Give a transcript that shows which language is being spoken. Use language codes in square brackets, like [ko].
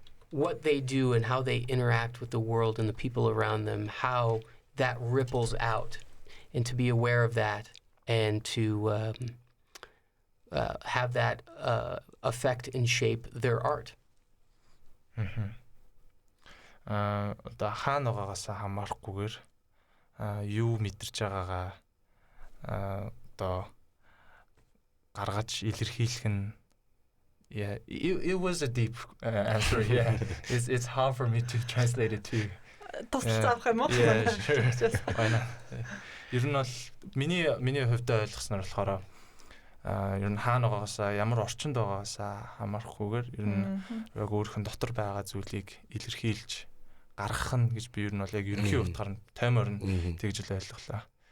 [en] what they do and how they interact with the world and the people around them, how that ripples out, and to be aware of that and to have that affect and shape their art. [mn] Одоо хаана байгаагаас хамаарахгүйгээр юу мэдэрч байгаагаа одоо гаргаж илэрхийлэх нь [en] it was a deep answer. Yeah. It's hard for me to translate it too. [mn] Тусалж авах юм уу? [en] Why not? [mn] Ер нь бол миний хувьдаа ойлгосноор болохоор ер нь хаана байгаагаасаа ямар орчинд байгаагаасаа хамаарахгүйгээр ер нь яг өөрхөн дотор байгаа зүйлийг илэрхийлж гаргах нь гэж би ер нь бол яг ерөнхий утгаар нь таймор нь тэгж л ойлголоо.